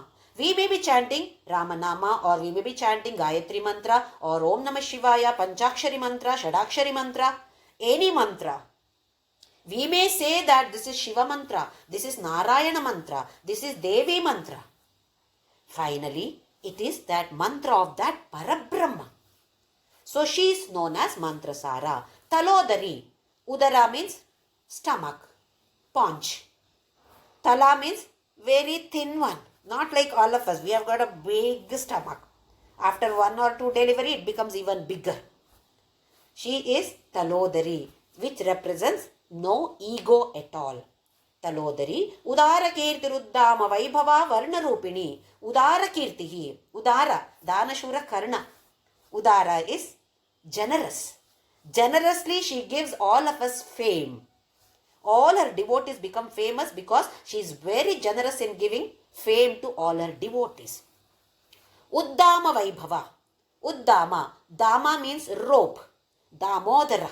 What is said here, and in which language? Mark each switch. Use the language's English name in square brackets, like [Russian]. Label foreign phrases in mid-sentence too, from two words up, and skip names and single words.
[English] We may be chanting Ramanama, or we may be chanting Gayatri Mantra, or Om Namah Shivaya, Panchakshari Mantra, Shadakshari Mantra, any mantra. We may say that this is Shiva Mantra, this is Narayana Mantra, this is Devi Mantra. Finally, it is that mantra of that Parabrahma. So she is known as Mantrasara. Talodari. Udara means stomach, paunch. Tala means very thin one. Not like all of us. We have got a big stomach. After 1 or 2 delivery, it becomes even bigger. She is Talodari, which represents no ego at all. Talodari. [Sanskrit] Udara kirtiruddama vaibhava varna rupini. Udara kirtihi. Udara. Danashura karna. [English] Udara is generous. Generously she gives all of us fame. All her devotees become famous because she is very generous in giving fame to all her devotees. [Sanskrit] Uddama Vaibhava. Uddama. [English] Dama means rope. Damodara.